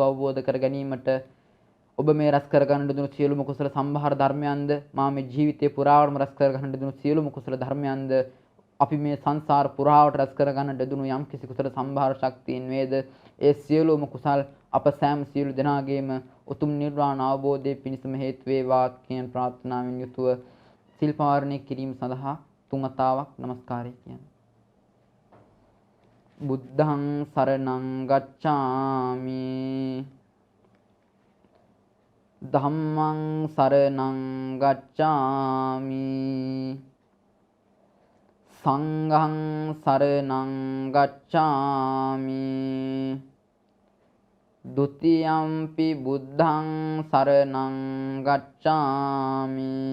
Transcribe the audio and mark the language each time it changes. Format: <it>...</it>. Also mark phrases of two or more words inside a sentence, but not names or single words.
<si>අවබෝධ කර ගැනීමට ඔබ මේ රැස් කර ගන්න දුණු සියලුම කුසල සම්භාර ධර්මයන්ද මා මේ ජීවිතේ පුරාවටම රැස් කර ගන්න දුණු සියලුම කුසල ධර්මයන්ද අපි මේ සංසාර පුරාවට රැස් කර ගන්නට දුණු යම් කිසි කුසල සම්භාර ශක්තියින් වේද ඒ සියලුම කුසල් අප සෑම සියලු දෙනාගේම උතුම් නිර්වාණ අවබෝධයේ පිණසම හේතු වේවා කියන ප්‍රාර්ථනාවෙන් යුතුව සිල් පාරණය කිරීම සඳහා තුන් වතාවක් নমස්කාරය කියන්නේ.</si> <pi>බුද්ධං සරණං ගච්ඡාමි ධම්මං සරණං ගච්ඡාමි සංඝං සරණං ගච්ඡාමි ဒ ුතියම්පි බුද්ධං සරණං ගච්ඡාමි</pi>